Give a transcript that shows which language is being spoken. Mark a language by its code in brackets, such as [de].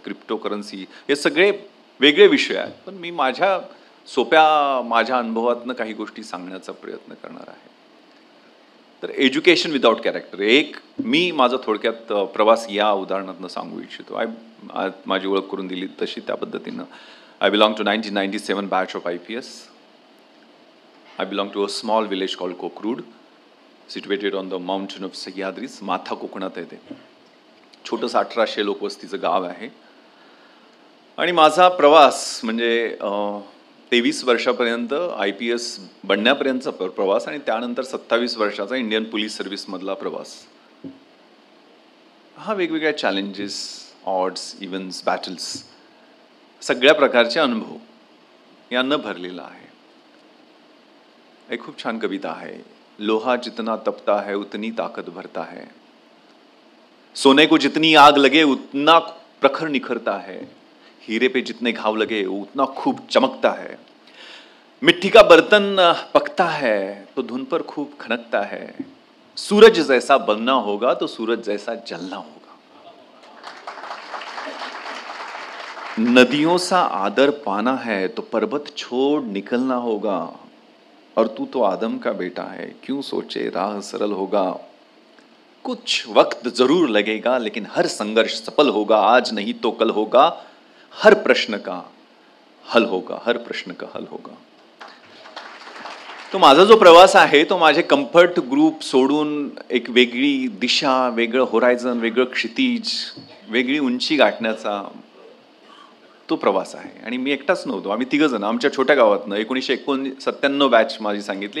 [mr] Cryptocurrency, हे सगळे वेगळे विषय आहेत. पण मी माझ्या अनुभवातनं काही गोष्टी सांगण्याचा प्रयत्न करणार आहे. तर [en] education without character, [mr] मी माझा थोडक्यात प्रवास या उदाहरणातनं सांगू इच्छितो. माझी ओळख करून दिली तशी त्या पद्धतीनं. [en] I belong to 1997 batch of IPS. I belong to a small village called Kokrud, situated on the mountain of Sahyadris. [mr] माथा कोकणात आहे ते. छोटंसं 1800 लोकवस्तीचं गाव आहे. आणि माझा प्रवास म्हणजे 23 वर्षापर्यंत IPS बनण्यापर्यंतचा प्रवास आणि त्यानंतर 27 वर्षाचा इंडियन पोलीस सर्व्हिसमधला प्रवास. हा वेगवेगळ्या चॅलेंजेस, ऑड्स, इव्हेंट्स, बॅटल्स, सगळ्या प्रकारचे अनुभव यांना भरलेला आहे. एक खूप छान कविता आहे. [hi] लोहा जितना तपता है उतनी ताकत भरता है, सोने को जितनी आग लगे उतना प्रखर निखरता है, हीरे पे जितने घाव लगे उतना खूब चमकता है, मिट्टी का बर्तन पकता है तो धुन पर खूब खनकता है, सूरज जैसा बनना होगा तो सूरज जैसा जलना होगा, नदियों सा आदर पाना है तो पर्वत छोड़ निकलना होगा, और तू तो आदम का बेटा है क्यों सोचे राह सरल होगा, कुछ वक्त जरूर लगेगा लेकिन हर संघर्ष सफल होगा, आज नहीं तो कल होगा, हर प्रश्न का हल होगा, हर प्रश्न का हल होगा. [mr] तो माझा जो प्रवास आहे तो माझे कम्फर्ट ग्रुप सोडून एक वेगळी दिशा, वेगळं होरायझन, वेगळं क्षितिज, वेगळी उंची गाठण्याचा तो प्रवास आहे. आणि मी एकटाच नव्हतो, आम्ही 3 जण आमच्या छोट्या गावातनं. 1997 बॅच माझी सांगितली.